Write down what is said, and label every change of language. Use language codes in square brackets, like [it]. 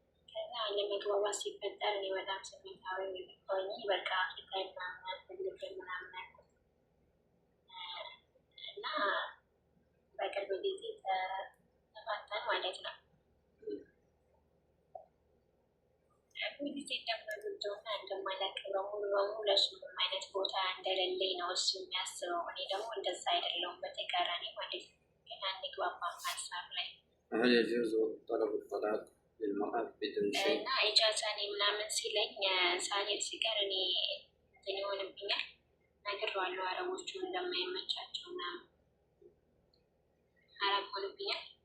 [am] ከዛ አለመግባባት ሲፈጠር እኔ በጣም ስሜታዊ ሆኜ በቃ አፍሪካዊ ምናምን አልፈልግም ምናምን አልኩት እና በቅርብ ጊዜ ተፋታን ማለት ነው። ጊዜ እንደምንወደውና እንደማላከብረው ሙሉ በሙሉ ለእሱ ምንም አይነት ቦታ እንደሌለኝ ነው እሱ የሚያስበው። እኔ ደግሞ እንደዛ አይደለሁም፣ በተቃራኒ ማለት ነው። ግን አንግባባም ሀሳብ ላይ [ar] هل يجوز طلب الطلاق للمرأة بدون شيء [am] እና ኢጃዛ እኔ ምናምን ሲለኝ ሳሌት ሲቀር እኔ እንትን ይሆንብኛል። ነግሬዋለሁ አረቦቹ እንደማይመቻቸው ምናምን አረብ ሆንብኛል።